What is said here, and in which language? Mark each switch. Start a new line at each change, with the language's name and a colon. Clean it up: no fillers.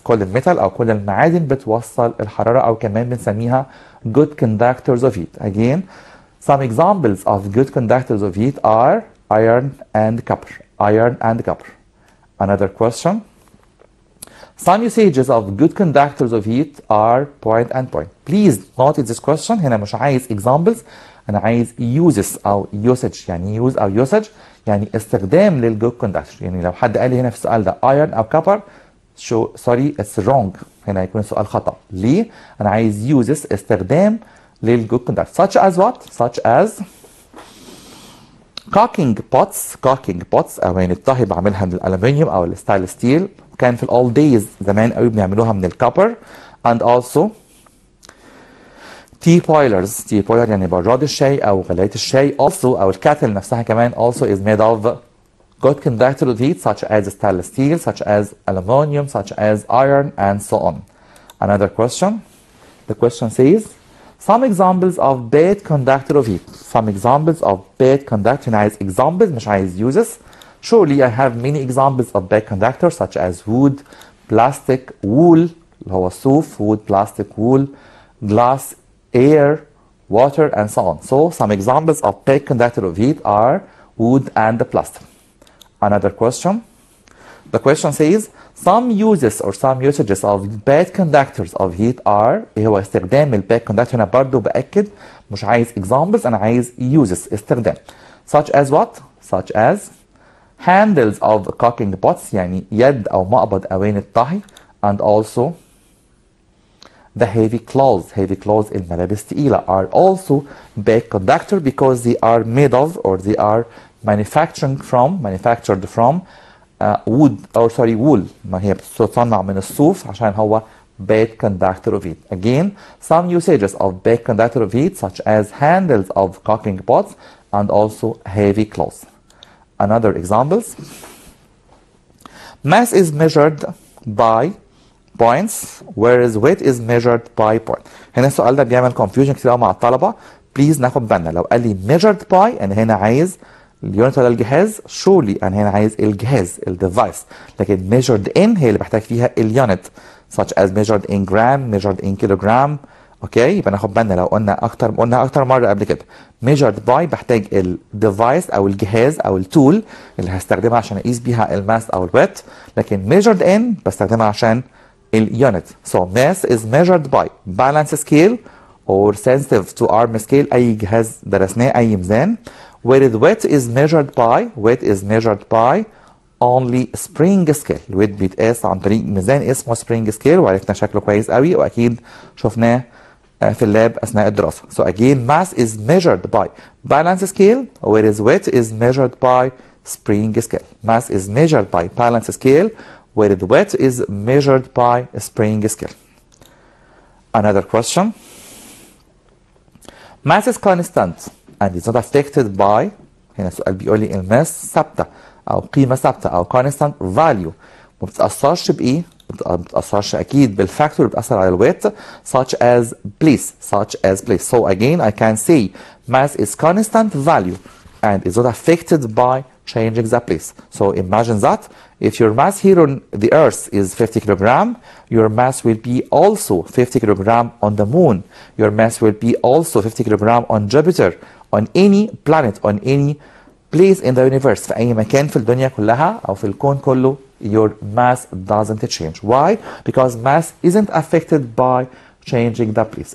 Arabic: كل الميتال أو كل المعادن بتوصل الحرارة أو كمان بنسميها
English: good conductors of heat. Again, some examples of good conductors of heat are iron and copper. Iron and copper. Another question. Some usages of good conductors of heat are point and point. Please note this question.
Arabic: هنا مش عايز examples، أنا عايز uses أو usage. يعني use أو usage يعني استخدام للجود conductor. يعني لو حد قال لي هنا في السؤال ده iron أو copper،
English: sorry it's wrong.
Arabic: هنا يكون السؤال خطأ. ليه؟ أنا عايز uses استخدام للجود conductor.
English: Such as what? Such as cooking pots
Arabic: أو يعني الطهي بعملها من الألمنيوم أو الستايل ستيل. كان في الأول دايز زمان قوي بنعملوها من الكوبر.
English: and also tea boilers
Arabic: يعني براد الشاي أو غلاية الشاي.
English: also
Arabic: أو الكاتل نفسها كمان
English: also is made of good conductor of heat such as stainless steel, such as aluminum, such as iron and so on. Another question. The question says Some examples of bad conductor of heat. Some examples of bad conductor.
Arabic: هنا عايز examples مش عايز uses.
English: Surely I have many examples of bad conductors such as wood, plastic, wool
Arabic: اللي هو الصوف,
English: wood, plastic, wool, glass, air, water, and so on. So some examples of bad conductor of heat are wood and plastic. Another question. The question says some uses or some usages of bad conductors of heat are.
Arabic: ايه هو استخدام الباد conductor؟ هنا برضه بأكد مش عايز examples, أنا عايز uses استخدام.
English: Such as what? Such as handles of cooking pots
Arabic: يعني يد أو مقبض أواني الطهي,
English: and also the heavy clothes
Arabic: الملابس تقيلة
English: are also bad conductor because they are made of or they are manufactured from wood or sorry wool.
Arabic: ما هي بتصنع من الصوف عشان هو
English: bad conductor of heat. Again, some usages of bad conductor of heat such as handles of cooking pots and also heavy clothes. Another examples. Mass is measured by points whereas weight is measured by point.
Arabic: هنا السؤال ده بيعمل confusion كتير مع الطلبة. بليز ناخد بالنا لو قال لي measured by أنا هنا عايز اليونت ولا الجهاز. surely أنا هنا عايز الجهاز الديفايس, لكن measured in هي اللي بحتاج فيها اليونت such as
English: measured in gram, measured in kilogram.
Arabic: اوكي, يبقى ناخد بالنا لو قلنا اكتر مره قبل كده measured by بحتاج الديفايس او الجهاز او التول اللي هستخدمها عشان اقيس بيها الماس او الويت, لكن measured in بستخدمها عشان اليونت.
English: So mass is measured by balance scale or sensitive to arm scale,
Arabic: اي جهاز درسناه, اي ميزان.
English: whereas weight is measured by only spring scale.
Arabic: الويت بيتقاس عن طريق ميزان اسمه spring scale, وعرفنا شكله كويس قوي واكيد شفناه في اللاب اثناء الدراسه.
English: So again mass is measured by balance scale whereas weight is measured by spring scale. Mass is measured by balance scale whereas weight is measured by spring scale. Another question. Mass is constant and is not affected by.
Arabic: هنا السؤال بيقول لي الماس ثابته او قيمه ثابته او
English: constant value
Arabic: ما بتتاثرش بايه؟ ما بتتاثرش اكيد بالفاكتور اللي بتاثر على الويت
English: such as place. So again I can say mass is constant value and is not affected by changing the place. So imagine that if your mass here on the earth is 50 kilogram, your mass will be also 50 kilogram on the moon. Your mass will be also 50 kilogram on Jupiter, on any planet, on any place in the universe.
Arabic: في أي مكان في الدنيا كلها أو في الكون كله
English: your mass doesn't change. Why? Because mass isn't affected by changing the place.